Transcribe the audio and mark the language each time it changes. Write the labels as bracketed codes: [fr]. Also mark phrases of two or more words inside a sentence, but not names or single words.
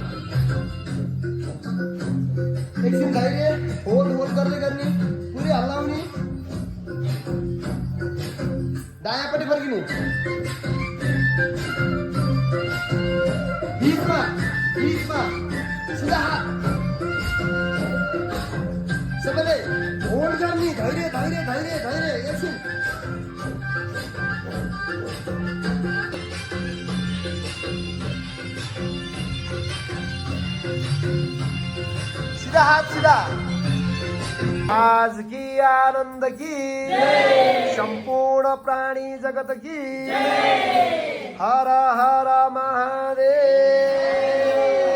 [ne] एकछिन धैर्य होल्ड गर्दै गर्ने पुरै हल्लाउने दायाँपट्टि फर्किने बिचमा सिधा हात सबैले होल्ड गर्ने धैर्य एकछिन [hi] सीधा हाथ सीधा। आज की आनंद की संपूर्ण प्राणी जगत की हर हर महादेव।